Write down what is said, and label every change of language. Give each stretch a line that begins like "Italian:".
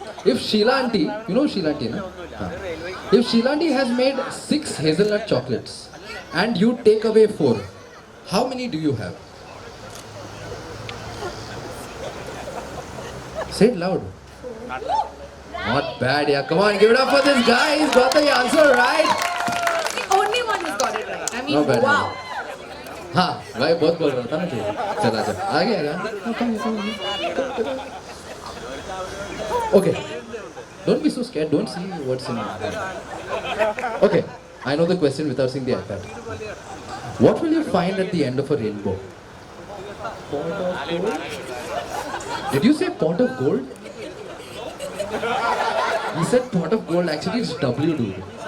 English: If Sheila auntie, you know Sheila auntie, no? If Sheila auntie has made 6 hazelnut chocolates and you take away 4, how many do you have? Say it loud. Not bad, yeah. Come on, give it up for this guy. He's got the answer right. The only one who's got it right. I mean, Not bad, wow.
Hindi: हाँ भाई बहुत बोल रहा था ना तू चला आ गया
English: Okay, don't be so scared, don't see what's in it. Okay, I know the question without seeing the iPad. What will you find at the end of a rainbow? Pot of gold? Did you say pot of gold? You said pot of gold, actually it's W, dude.